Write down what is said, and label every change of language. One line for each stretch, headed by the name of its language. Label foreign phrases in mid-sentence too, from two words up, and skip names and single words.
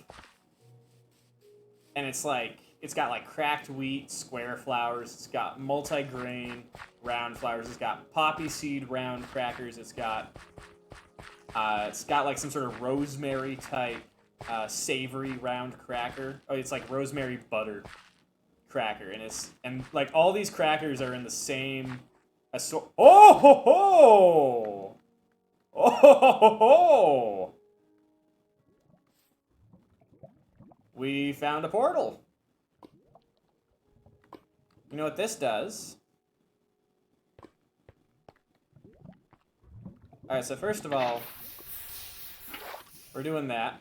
English: And it's got like cracked wheat, square flours, it's got multi-grain round flours, it's got poppy seed round crackers, it's got like some sort of rosemary type savory round cracker. Oh, it's like rosemary butter cracker, and like all these crackers are in the same Oh ho ho! Oh ho ho ho! We found a portal. You know what this does? Alright, so first of all, we're doing that.